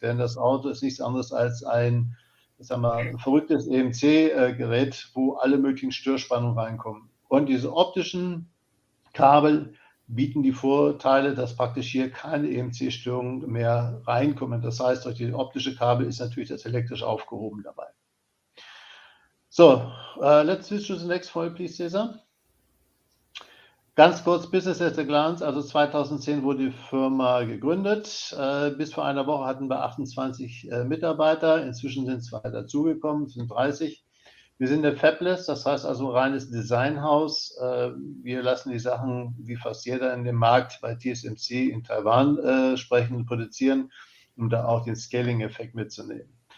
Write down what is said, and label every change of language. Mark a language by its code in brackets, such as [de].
[de] Denn das Auto ist nichts anderes als ein, verrücktes EMC-Gerät, wo alle möglichen Störspannungen reinkommen. Und diese optischen Kabel bieten die Vorteile, dass praktisch hier keine EMC-Störungen mehr reinkommen. Das heißt, durch die optische Kabel ist natürlich das elektrisch aufgehoben dabei. [en] So, let's switch to the next file, please, César. [de] Ganz kurz, [en] Business at a glance, [de] also 2010 wurde die Firma gegründet. Bis vor einer Woche hatten wir 28 Mitarbeiter, inzwischen sind 2 dazugekommen, sind 30. Wir sind ein Fabless, das heißt also reines Designhaus. Wir lassen die Sachen, wie fast jeder in dem Markt, bei TSMC in Taiwan sprechen und produzieren, um da auch den Scaling-Effekt mitzunehmen.